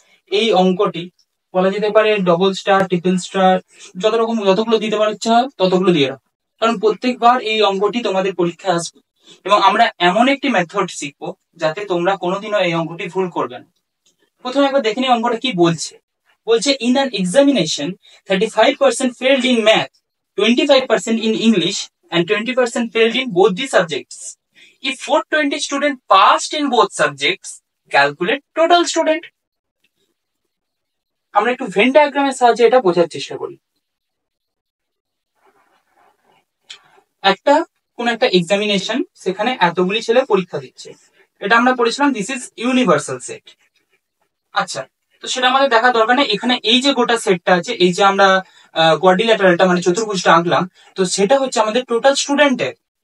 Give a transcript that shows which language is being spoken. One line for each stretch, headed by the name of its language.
Bangla: এই অঙ্কটি বলা যেতে পারে ডবল স্টার, ট্রিপল স্টার, যতগুলো দিতে পারো ইচ্ছা ততগুলো দিয়ে রাখো, কারণ প্রত্যেকবার এই অঙ্কটি তোমাদের পরীক্ষায় আসবে এবং আমরা এমন একটি মেথড শিখবো যাতে তোমরা কোনোদিনও এই অঙ্কটি ভুল করবে না। প্রথমে একবার দেখে নিই অঙ্কটা কি বলছে। বলছে
English: In an examination 35% failed in math, 25% in English and 20% failed in both the subjects. If 420 students passed in both subjects, calculate total student.
Bangla: আমরা একটু ভেন ডায়াগ্রামের সাহায্যে এটা বোঝার চেষ্টা করি। কোন একটা এক্সামিনেশন, সেখানে এতগুলি ছেলে পরীক্ষা দিচ্ছে, এটা আমরা পড়েছিলাম
English: This is universal set.
Bangla: আচ্ছা, তো সেটা আমাদের দেখার দরকার নেই। এখানে এই যে গোটা সেটটা আছে, এই যে আমরা কোয়াড্রিল্যাটারালটা মানে চতুর্ভুজটা আঁকলাম, তো সেটা হচ্ছে আমাদের টোটাল স্টুডেন্টের।